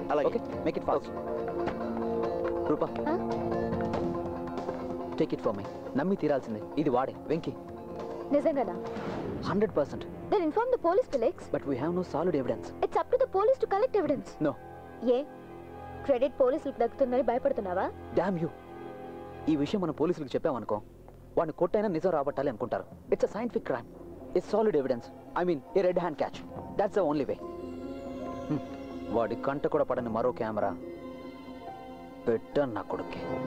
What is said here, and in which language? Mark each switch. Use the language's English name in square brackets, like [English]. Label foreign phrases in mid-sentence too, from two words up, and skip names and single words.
[English] Okay, make it fast. Roopa, take it for me. [Telugu] నమ్మి తీరాల్సిందే, ఇది వాడే వెంకీ. నిజంగానా? 100%. [English] Then inform the police, Felix. But we have no solid evidence. It's up to the police to collect evidence. No. [Telugu] ఏ క్రెడిట్ పోలీసులకు దక్కుతుందని భయపడుతున్నావా? [English] Damn you. [Telugu] ఈ విషయం మనం పోలీసులకు చెప్పామనుకో, వాడిని కొట్టైనా నిజం రాబట్టాలి అనుకుంటారు. [English] It's a scientific crime. It's solid evidence. I mean a red hand catch. That's the only way. [Telugu] వాడి కంట కూడా పడని మరో కెమెరా పెట్టాను నా కొడుక్కి.